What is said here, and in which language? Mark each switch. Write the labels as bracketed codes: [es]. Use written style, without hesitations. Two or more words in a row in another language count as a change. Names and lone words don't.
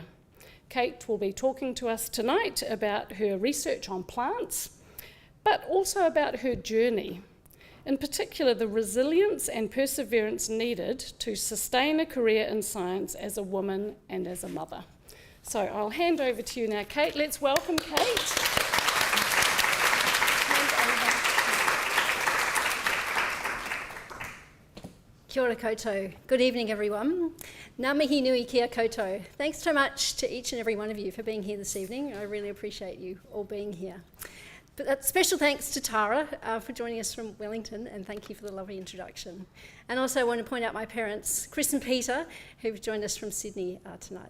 [en] Cate will be talking to us tonight about her research on plants, but also about her journey, in particular the resilience and perseverance needed to sustain a career in science as a woman and as a mother. So I'll hand over to you now, Kate. Let's welcome Kate. [mi] Kia ora koutou. [en] Good evening, everyone. [mi] Ngā mihi nui kia koutou. [en] Thanks so much to each and every one of you for being here this evening. I really appreciate you all being here. But special thanks to Tara for joining us from Wellington, and thank you for the lovely introduction. And also I want to point out my parents, Chris and Peter, who've joined us from Sydney tonight.